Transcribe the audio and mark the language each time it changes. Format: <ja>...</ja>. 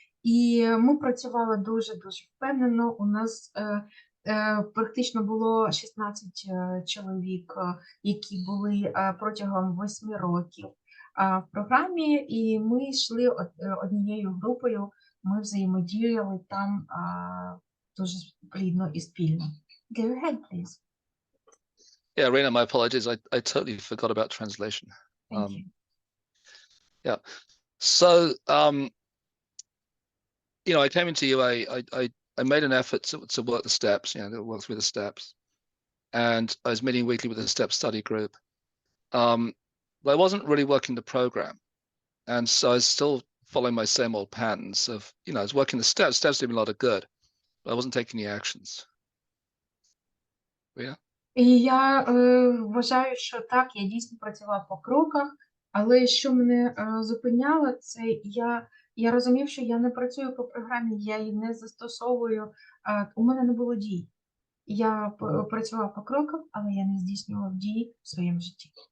<uk>І ми працювали дуже-дуже впевнено. У нас практично було 16 чоловік, які були протягом 8 років. в програмі, і ми йшли однією групою, ми взаємодіяли там дуже плідно і спільно.</uk> <en>Go ahead, please. Yeah, Rena, my apologies. I totally forgot about translation. Thank you. Yeah. So, I came into UA. I made an effort to work the steps, to work through the steps, and I was meeting weekly with the step study group. But I wasn't really working the program, and so I was still following my same old patterns of, I was working the steps. Steps did me a lot of good, but I wasn't taking the actions. Yeah.</en> <uk>І я вважаю, що так, я дійсно працювала по кроках, але що мене зупиняло, це я розумів, що я не працюю по програмі, я її не застосовую, у мене не було дій. Я працював по кроках, але я не здійснював дії в своєму житті.</uk>